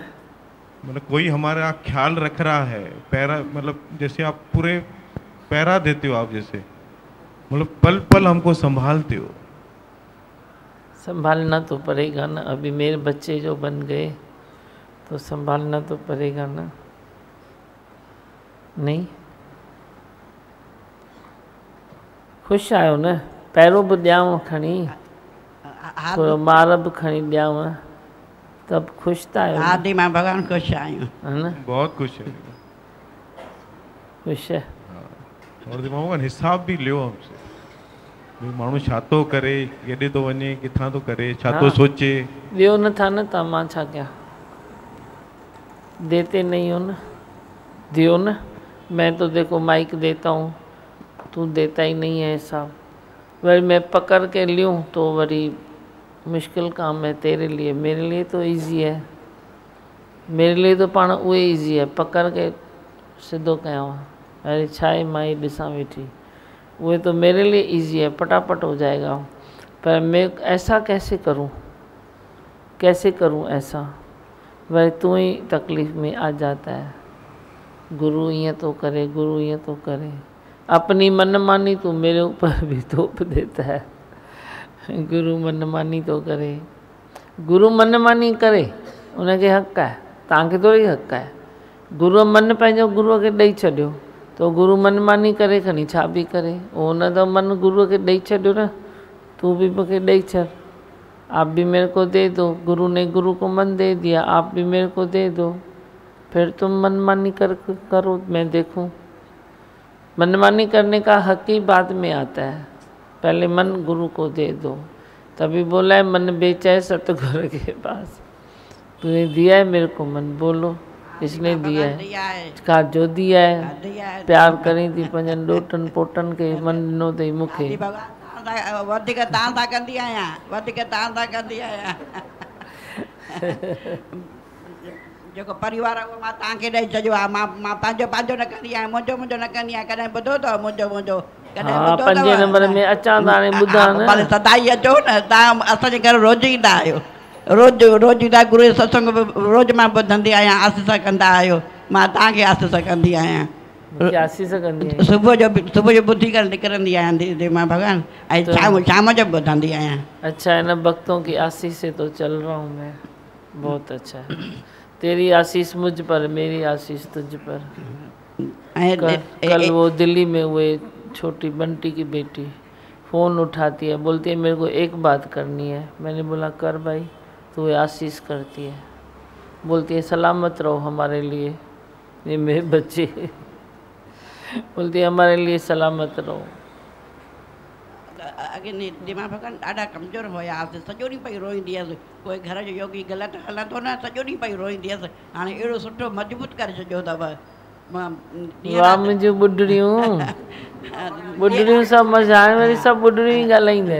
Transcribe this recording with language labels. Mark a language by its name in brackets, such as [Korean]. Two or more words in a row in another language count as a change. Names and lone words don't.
[Hindi] मतलब कोई हमारा ख्याल रख रहा है, पैरा मतलब जैसे आप पूरे पैरा देते हो आप, जैसे मतलब पल पल हमको संभालते हो। संभालना तो पड़ेगा ना, अभी मेरे बच्चे जो बन गए तो संभालना तो पड़ेगा ना। [Sindhi] नहीं खुश आयो न, पैरों भी ॾियांव खणी, थोरो मार भी खणी ॾियांव, तब खुश था आयो। हाँ दीमा भगवान खुश आयो, [Hindi] है ना, बहुत खुश है, खुश है। और दीमा भगवान हिसाब भी लियो हमसे, [Sindhi] भाई माण्हू छा थो करे, केॾे थो वञे, किथां थो करे, छा थो सोचे। ॾियो नथा न तव्हां, मां छा कयां, [Hindi] देते नहीं हो ना, दियो ना। मैं तो देखो माइक देता हूँ, तू देता ही नहीं है हिसाब। वरी मैं पकड़ के लूँ तो वरी मुश्किल काम है तेरे लिए, मेरे लिए तो इजी है, मेरे लिए तो [Sindhi] पाण उहे [Hindi] इजी है, पकड़ के [Sindhi] सिधो कयां, अरे छा आहे माई ॾिसां वेठी, [Hindi] वो तो मेरे लिए इजी है, फटाफट हो जाएगा। पर मैं ऐसा कैसे करूं, कैसे करूं ऐसा, वही तू ही तकलीफ़ में आ जाता है। [Sindhi] गुरु ईअं तो करे, गुरु ईअं तो करे, [Hindi] अपनी मनमानी तू मेरे ऊपर भी थोप देता है। [Sindhi] गुरु मनमानी तो करे, [Hindi] गुरु मनमानी करे उनके हक़ है, तव्हांखे थोड़ी हक़ है। [Sindhi] गुरु मन पंहिंजो गुरुअ खे ॾेई छॾियो, तो गुरु मनमानी करे खणी छा बि करे, उन तो मन गुरुअ खे ॾेई छॾियो न, तू भी मूंखे ॾेई छॾ, [Hindi] आप भी मेरे को दे दो, गुरु ने गुरु को मन दे दिया, आप भी मेरे को दे दो, फिर तुम मनमानी करो, मैं देखूं। मनमानी करने का हक ही बाद में आता है, पहले मन गुरु को दे दो। तभी बोला है मन बेचा है सतगुरु के पास, तूने दिया है मेरे को मन, बोलो इसने दिया है, का जो दिया है, [Sindhi] प्यार करी थी पंजन ॾोटनि पोटनि के, मन ॾिनो अथई मूंखे। वधीक तव्हां सां कंदी आहियां, वधीक तव्हां सां कंदी आहियां। जेको परिवार आहे उहो मां तव्हांखे ॾेई छॾियो आहे, मां पंहिंजो पंहिंजो न कंदी आहियां, मुंहिंजो मुंहिंजो न कंदी आहियां। कॾहिं ॿुधो अथव मुंहिंजो मुंहिंजो, कॾहिं ॿुधो अथव? 5 नंबर में अचां त हाणे ॿुधां न, भले सदाई अचो न, तव्हां असांजे घर रोज़ ईंदा आहियो, रोज़ ईंदा, गुरू जो सत्संग रोज़ मां ॿुधंदी आहियां, आसीस कंदा आहियो, मां तव्हांखे आसीस कंदी आहियां। आसीस कंदी आहियां, सुबुह जो ॿुधी करे निकिरंदी आहियां दीमा भगवान, ऐं शाम जो ॿुधंदी आहियां। [Hindi] अच्छा, इन भक्तों की आशीष से तो चल रहा हूँ मैं, बहुत अच्छा है। तेरी आशीष मुझ पर, मेरी आशीष तुझ पर। कल वो दिल्ली में हुए छोटी बंटी की बेटी फ़ोन उठाती है, बोलती है मेरे को एक बात करनी है। मैंने बोला कर भाई, तो वो आशीष करती है, बोलती है सलामत रहो हमारे लिए, ये मेरे बच्चे बोलती है हमारे लिए सलामत रहो। [Sindhi] अॻे दीमा भगवान ॾाढा कमज़ोर हुया, सॼो ॾींहुं पई रोईंदी हुअसि, कोई घर जो योगी ग़लति हलंदो न, सॼो ॾींहुं पई रोईंदी हुअसि। हाणे अहिड़ो सुठो मज़बूत करे छॾियो अथव। वाह मुंहिंजूं ॿुढड़ियूं, ॿुढड़ियूं सभु मज़ा, हाणे वरी सभु ॿुढड़ियूं ई ॻाल्हाईंदा।